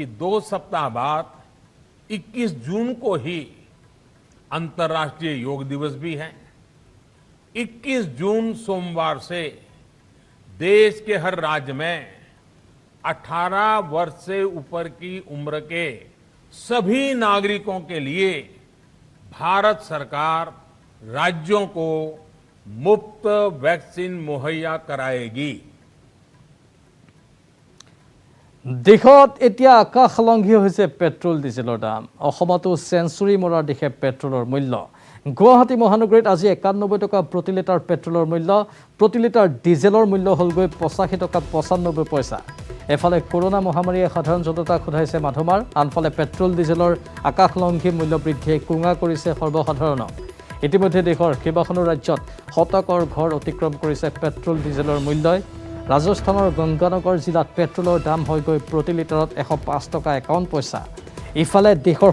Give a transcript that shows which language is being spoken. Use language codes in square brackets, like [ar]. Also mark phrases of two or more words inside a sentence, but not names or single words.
[hi] 2 सप्ताह बाद 21 जून को ही अंतर्राष्ट्रीय योग दिवस भी है 21 जून सोमवार से देश के हर राज्य में 18 वर्ष से ऊपर की उम्र के सभी नागरिकों के लिए भारत सरकार राज्यों को मुफ्त वैक्सीन मुहैया कराएगी [as] দেশত এতিয়া আকাশলংঘী হৈছে পেট্ৰল ডিজেলৰ দাম অসমতো সেঞ্চুৰী মৰাৰ দিশে পেট্ৰলৰ মূল্য গুৱাহাটী মহানগৰীত আজি 91 টকা প্ৰতি লিটাৰ পেট্ৰলৰ মূল্য প্ৰতি লিটাৰ ডিজেলৰ মূল্য হলগৈ 85 টকা 95 পইচা এফালে কৰোনা মহামাৰীয়ে সাধাৰণ জনতাক খুধাইছে মাধমাৰ আনফালে পেট্ৰল ডিজেলৰ আকাশলংঘী মূল্য বৃদ্ধিয়ে কুঙা কৰিছে সৰ্বসাধাৰণক ইতিমধ্যে দেশৰ কেইবাখনো ৰাজ্যত শতকৰ ঘৰ অতিক্ৰম কৰিছে পেট্ৰল ডিজেলৰ মূল্যই ৰাজস্থানৰ গংগানগৰ জিলাত পেট্ৰলৰ দাম হৈ গৈ প্ৰতি লিটাৰত 105 টকা 51 পইচা ইফালে দেশৰ